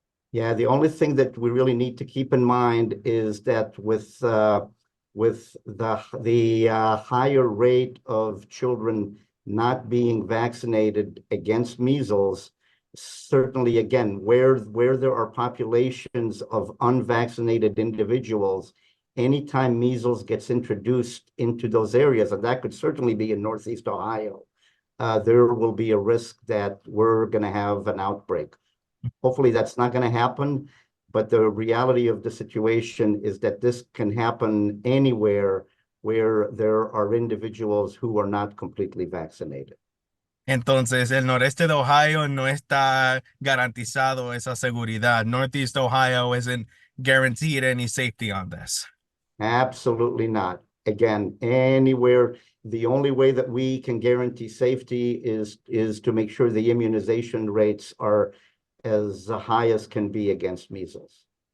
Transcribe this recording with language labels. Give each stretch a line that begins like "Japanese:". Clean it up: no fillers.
English: Yeah, the only thing that we really need to keep in mind is that with the higher rate of children not being vaccinated against measles, certainly again, where there are populations of unvaccinated individuals, anytime measles gets introduced into those areas, and that could certainly be in Northeast Ohio, there will be a risk that we're going to have an outbreak. Hopefully that's not going to happen, but the reality of the situation is that this can happen anywhere where there are individuals who are not completely vaccinated.
Spanish: Entonces, el noreste de Ohio no está garantizado esa seguridad.
English: Northeast Ohio isn't guaranteed any safety on this. Absolutely not. Again, anywhere, the only way that we can guarantee safety is to make sure the immunization rates are as high as can be against measles.